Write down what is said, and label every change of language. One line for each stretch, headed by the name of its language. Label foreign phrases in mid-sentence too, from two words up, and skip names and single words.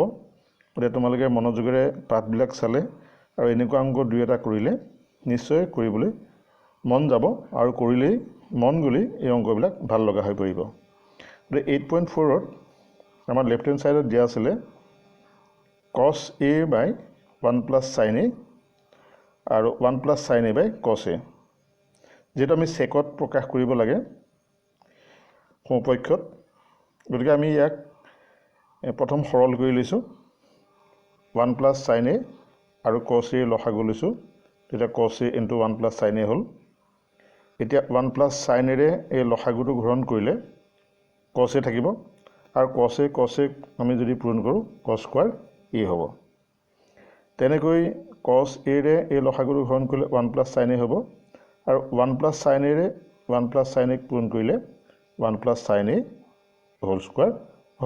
Assamese: গতিকে তোমালোকে মনোযোগেৰে পাঠবিলাক চালে আৰু এনেকুৱা অংক 2-এটা কৰিলে নিশ্চয় কৰিবলৈ মন যাব, আৰু কৰিলেই মন গ'লেই এই অংকবিলাক ভাল লগা হৈ পৰিব। গতিকে 8.4ত আমাৰ
English: left hand side
Assamese: দিয়া আছিলে
English: cos a by 1 plus sin a
Assamese: আৰু
English: 1 plus sin a by cos a।
Assamese: যিহেতু আমি চেকত প্ৰকাশ কৰিব লাগে সোঁপক্ষত, গতিকে আমি ইয়াক প্ৰথম সৰল কৰি লৈছোঁ।
English: 1 plus sin a
Assamese: আৰু
English: cos a
Assamese: লসাগু লৈছোঁ, তেতিয়া
English: cos a into 1 plus sin a
Assamese: হ'ল। এতিয়া
English: 1 plus sin a
Assamese: ৰে এই লসাগুটো গ্ৰহণ কৰিলে
English: cos a
Assamese: থাকিব, আৰু
English: cos a
Assamese: আমি যদি পূৰণ কৰোঁ
English: cos square a
Assamese: হ'ব। তেনেকৈ
English: cos a
Assamese: ৰে এই লসাগুটো গ্ৰহণ কৰিলে
English: 1 plus sin a
Assamese: হ'ব, আৰু
English: 1 plus sin a
Assamese: ৰে
English: 1 plus sin a
Assamese: পূৰণ কৰিলে
English: 1 plus sin a whole square
Assamese: হ'ব।